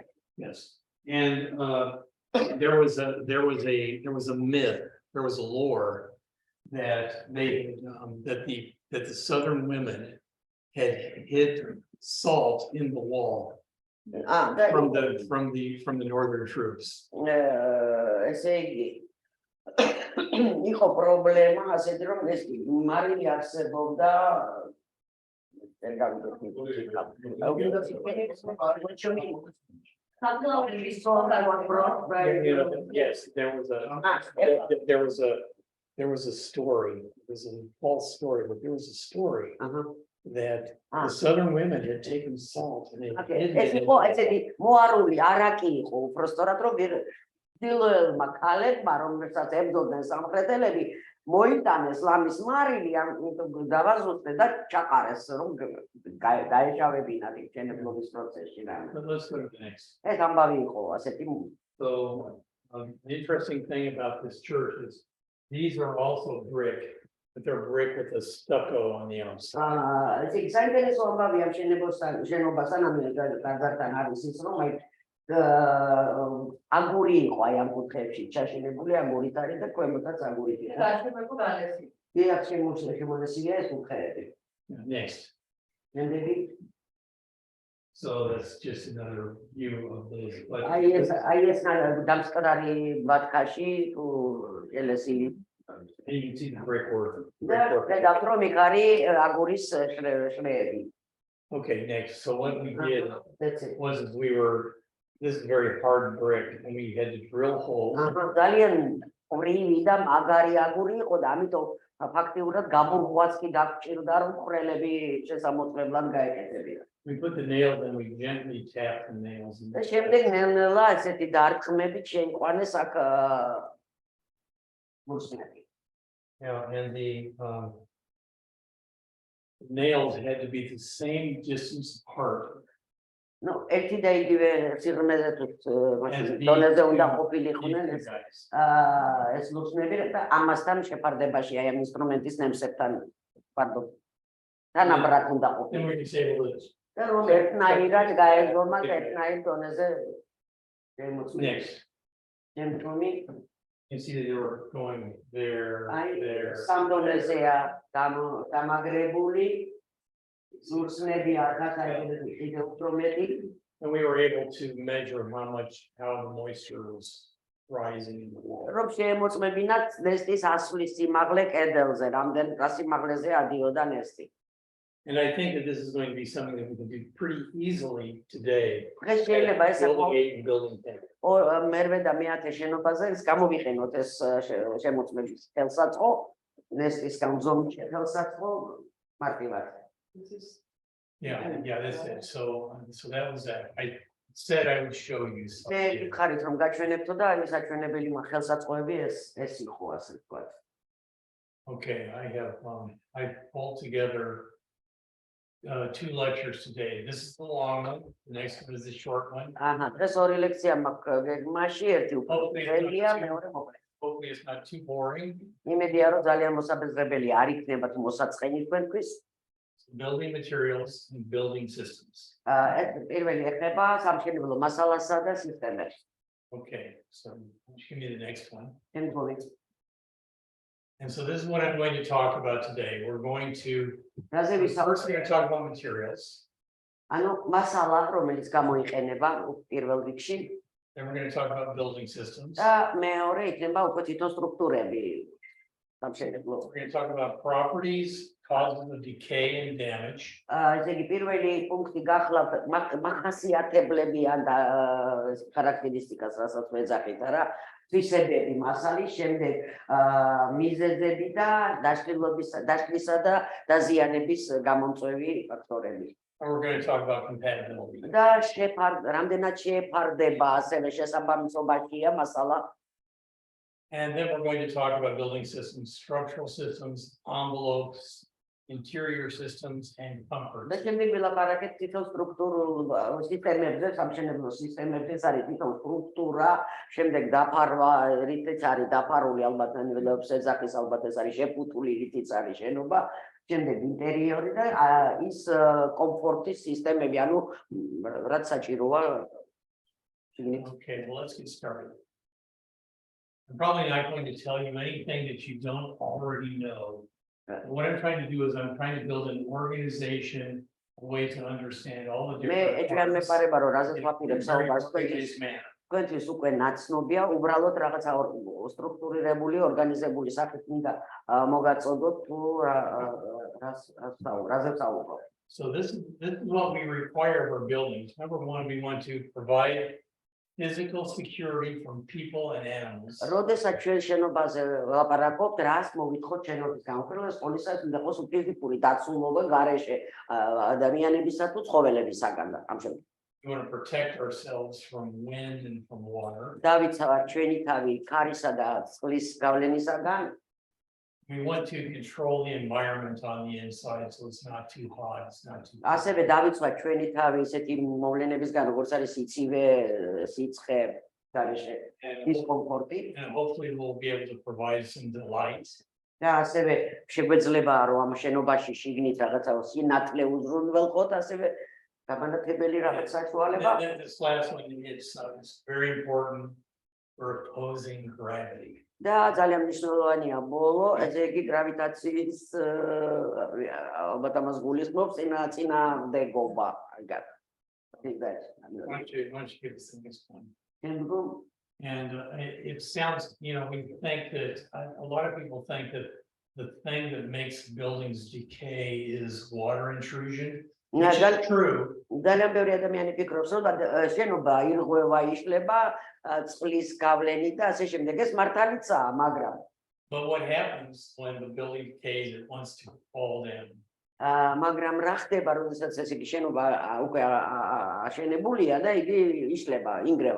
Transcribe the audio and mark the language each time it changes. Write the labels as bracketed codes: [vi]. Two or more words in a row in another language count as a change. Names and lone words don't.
[en] Yes, and there was a myth, there was a lore that the Southern women had hid salt in the wall from the northern troops. [ka] ესე იგი იყო პრობლემა ასეთი რომ ეს მარილი არსებობდა [en] Yes, there was a story. It was a false story, but there was a story that the southern women had taken salt and they hid [ka] ეს [en] it. [ka] იყო ესეთი მოარული არაკი იყო უბრალოდ რომ დილელმა ქალებმა რომელსაც ებრძოდნენ სამხრეთელები მოიტანეს ლამის მარილი დავაზუსტე და ჩაყარეს რომ დაეშავებინათ შენებლობის პროცესში რა. [en] Let's go to the next. [ka] ეს ამბავი იყო ასეთი. [en] So the interesting thing about this church is these are also brick, but they're brick with a stucco on the outside. [ka] ეს საინტერესო ამბავია შენობასთან ამერიკასთან არის ის რომ აი აგური იყო აი ამ კუთხეებში ჩაშენებული აგურით არის და ქვემოთაც აგურით იყო. დიახ, შემოსილია ეს კუთხეები. [en] Next. [ka] შემდეგი [en] So that's just another view of those. [ka] აი ეს დამსკრალი ბათქაში კელესი [en] And you can see the brickwork. [ka] და რომ იქ არის აგურის შრეები. [en] Okay, next. So what we did That's it. was this is very hard brick and we had to drill holes. [ka] ძალიან ორივი და მაგარი აგური იყო და ამიტომ ფაქტიურად გაბურღვაც კი დაგჭირდა რომ ხრელები შესამოწმებლად გაეკეთებინა. [en] We put the nails and we gently tapped the nails. [ka] და შემდეგ ნელ-ნელა ესეთი დარქმებით შეიყვანეს აქ მუსნები. [en] Yeah, and the nails had to be the same distance apart. [ka] ნუ ერთი და იგივე სიღრმეზე დონეზე უნდა ყოფილიყვნენ ეს მუსნები და ამასთან შეფარდებაში აი ამ ინსტრუმენტის ნემსებთან პარდო თანაბრად უნდა [en] Then [ka] ყოფილიყო. [en] we disable this. [ka] და რომ ერთნაირად გაეძღომა ერთნაირ დონეზე შემოწმება. [en] Next. [ka] შემდგომი [en] You see that they were going there, [ka] აი [en] there. [ka] სამ დონეზეა დამაგრებული ზურგსნები აქაც კიდევ უფრო მეტი. [en] And we were able to measure how the moisture was rising in the wall. [ka] რომ შემოწმებინათ ნესტის ასვლის სიმაღლე კედელზე, რამდენ სიმაღლეზე ადიოდა ნესტი. [en] And I think that this is going to be something that we can do pretty easily today. [ka] დღეს შეიძლება ეს [en] Building 8 and building 10. [ka] მერვე და მეათე შენობაზე ეს გამოვიყენოთ ეს შემოწმების ხელსაწყო, ნესტის გამზომის ხელსაწყო მარტივად. [en] Yeah, that's it. So that was that. I said I would show you [ka] მე [en] something. [ka] ხარით რომ გაჩვენებთო და აი საჩვენებელი ხელსაწყოები ეს იყო ასე ვთქვათ. [en] Okay, I pulled together two lectures today. This is the long one. The next one is the short one. [ka] დღეს ორი ლექცია მაქვს გეგმაში, ერთი უფრო ძველია, მეორე მოკლე. [en] Hopefully it's not too boring. [ka] იმედია რომ ძალიან მოსაბეზრებელი არ იქნებათ მოსაწყენი თქვენთვის. [en] Building materials and building systems. [ka] ეს პირველი ეხება სამშენებლო მასალასა და სისტემებს. [en] Okay, so give me the next one. [ka] შემდგომი [en] And so this is what I'm going to talk about today. We're going to [ka] რაზე [en] first we're [ka] ვისაუბრებთ? [en] going to talk about materials. [ka] ანუ მასალა, რომელიც გამოიყენება პირველ რიგში [en] Then we're going to talk about building systems. [ka] და მეორე იქნება უკვე თვითონ სტრუქტურები სამშენებლო. [en] We're going to talk about properties, causes of decay and damage. [ka] ესე იგი პირველი პუნქტი გახლავთ მახასიათებლებიან და ხარაკტერისტიკას, რასაც ვეძახით რა, თვისებები მასალის, შემდეგ მიზეზები და დაშლისა და დაზიანების გამომწვევი ფაქტორები. [en] And we're going to talk about compatibility. [ka] და რამდენად შეფარდება ასევე შესაბამისობაშია მასალა. [en] And then we're going to talk about building systems, structural systems, envelopes, interior systems, and comfort. [ka] და შემდეგ ვილაპარაკეთ თვითონ სტრუქტურულ სისტემებზე, სამშენებლო სისტემებზე, ეს არის თვითონ სტრუქტურა, შემდეგ დაფარვა, რითიც არის დაფარული ალბათ ნაგებობებს ეძახის, ალბათ ეს არის შეფუთული, რითიც არის შენობა, შემდეგ ინტერიორი და ის კომფორტის სისტემები, ანუ რაც საჭიროა. [en] Okay, well, let's get started. I'm probably not going to tell you anything that you don't already know What I'm trying to do is I'm trying to build an organization, a way to understand all the [ka] მე [en] different [ka] ეჭვიან [en] parts [ka] მეპარება რომ რაზეც [en] in [ka] ვაპირებ [en] a very [ka] საუბარს [en] organized manner. [ka] თქვენთვის უკვე ნაცნობია უბრალოდ რაღაცა სტრუქტურირებული ორგანიზებული სახით მინდა მოგაწოდოთ თუ რაზეც საუბრობ. [en] So this is what we require of our buildings. Number one, we want to provide physical security from people and animals. [ka] როდესაც ჩვენ შენობაზე ვლაპარაკობთ, რას მოვითხოვთ შენობის განყოფილებას, პოლიციას უნდა იყოს ფიზიკური დაცულობა გარეშე ადამიანებისა თუ ცხოველებისაგან და ამ შემთხვევაში. [en] We want to protect ourselves from wind and from water. [ka] დავიცავთ ჩვენი თავი ქარისა და წყლის გავლენისაგან. [en] We want to control the environment on the inside so it's not too hot, it's not too cold. [ka] ასევე დავიცავთ ჩვენი თავი ისეთი მოვლენებისგან, როგორც არის სიცივე, სიცხე, გარეშე დისკომფორტი. [en] And hopefully we'll be able to provide some delight. [ka] და ასევე შეგვეძლებაა რომ ამ შენობაში შიგნით რაღაცა სინათლე უზრუნველყოთ, ასევე გამანათებელი რაღაც საშუალება. [en] And this last one is very important for opposing gravity. [ka] და ძალიან მნიშვნელოვანია ბოლო, ესე იგი გრავიტაციის ალბათ ამას გულისხმობს წინააღმდეგობა. [en] I think that. Why don't you give us the next one? And And it sounds, we think that a lot of people think that the thing that makes buildings decay is water intrusion, which is true. [ka] ძალიან ბევრი ადამიანი ფიქრობს, რომ შენობა ირღვევა, იშლება წყლის გავლენით და ასე შემდეგ. ეს მართალიცაა, მაგრამ [en] But what happens when the building decays, it wants to fall down. [ka] მაგრამ რა ხდება, როდესაც ეს იგი შენობა უკვე აშენებულია და იგი იშლება, ინგრევა.